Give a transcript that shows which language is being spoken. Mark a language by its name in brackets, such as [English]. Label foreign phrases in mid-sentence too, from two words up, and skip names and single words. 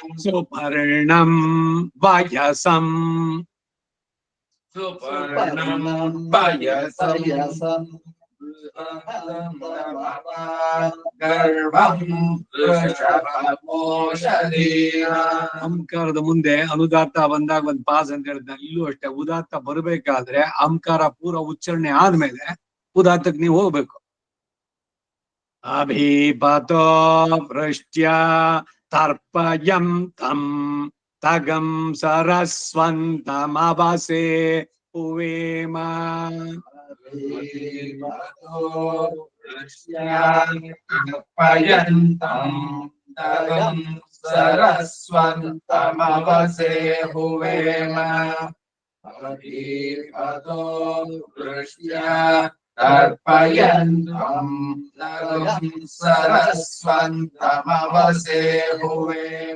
[Sanskrit] ಸುಪರ್ಣಂ ವಯಸಂ ಸುಪರ್ಣಂ ಪಯಸಂ ಗರ್ಭಂ ವೃಷಭಮೋಷಧೀನಾಂ [Kannada] ಅಂಕಾರದ ಮುಂದೆ ಅನುದಾತ್ತ ಬಂದಾಗ ಒಂದ್ ಪಾಸ್ ಅಂತ ಹೇಳಿದ್ನ, ಇಲ್ಲೂ ಅಷ್ಟೇ ಉದಾತ್ತ ಬರ್ಬೇಕಾದ್ರೆ ಅಂಕಾರ ಪೂರ ಉಚ್ಚಾರಣೆ ಆದ್ಮೇಲೆ ಉದಾತ್ತಕ್ ನೀವು ಹೋಗ್ಬೇಕು. [Sanskrit] ಅಭಿಪತೋ ವೃಷ್ಟ್ಯ ತರ್ಪಯಂ ತಂ ತಗಂ ಸರಸ್ವಂತಮವಸೇ ಹುವೇಮ ಪಯಂತಂ ತಗಂ ಸರಸ್ವಂತಮವಸೇ ಹುವೇಮ ಅಭಿಪತೋ ವೃಷ್ಟ್ಯ ತರ್ಪಯಂತಂ ತಗಂ ಸರಸ್ವಂತಮವಸೇ ಹುವೇಮ